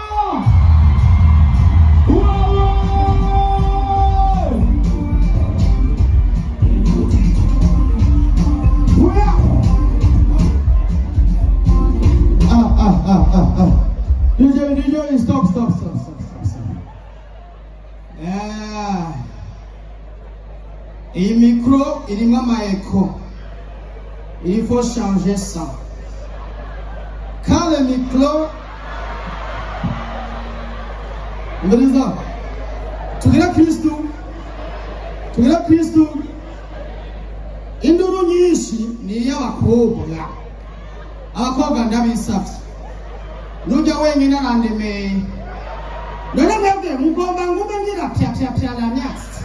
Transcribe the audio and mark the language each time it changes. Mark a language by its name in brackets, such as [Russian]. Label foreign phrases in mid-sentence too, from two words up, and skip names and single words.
[French] DJ, stop. Et micro, il y a un écho. Il faut changer ça. Quand le micro, tu diras Christou, [Rundi] induru nyinshi ni y'abakobwa. Abakobwa ndabisavye. Nujya wenyine arandemeye. None mwebwe mugomba ngume ngira pya la nyasi.